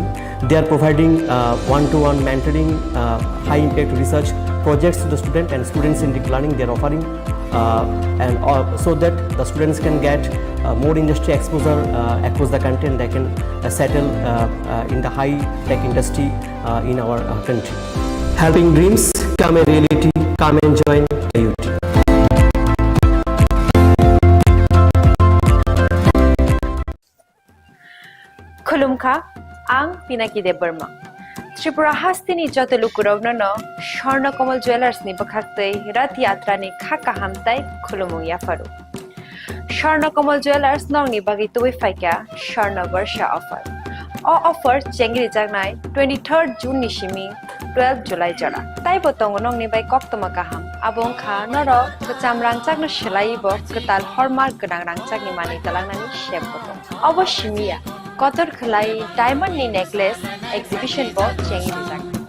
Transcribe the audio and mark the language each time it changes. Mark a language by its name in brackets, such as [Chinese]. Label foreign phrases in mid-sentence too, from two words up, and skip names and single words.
[English] They are providing one-to-one mentoring, high-impact research projects to the student, and students in deep learning they are offering, so that the students can get more industry exposure across the country, and they can settle in the high-tech industry in our country. Helping dreams come a reality. Come and join IUT. [Kok Borok] खुलुमखा आं पिनाकी देव बर्मा त्रिपुरा हास्तिनि जत लुकुरावनो स्वर्णकमल ज्वेलर्स नि बखाक्तै रथ यात्रा नि खाका हामताय खुलुमु याफारु स्वर्णकमल ज्वेलर्स नंगनि बागै तुबै फाइका स्वर्ण वर्ष ऑफर ऑफर चेंगि जागनाय 23 जून नि सिमी 12 जुलाई जरा ताइ बतंग नंगनि बाय कक्तमा काहाम आबं खा नर बचाम रांचागनो सलाइबो कताल हरमार्क गोनां रांचागनि मानि तलांनानि शेप बतो अवश्यमिया कतर खलाई डायमंड नि [English] necklace exhibition [Kok Borok] बो चेंगि जाग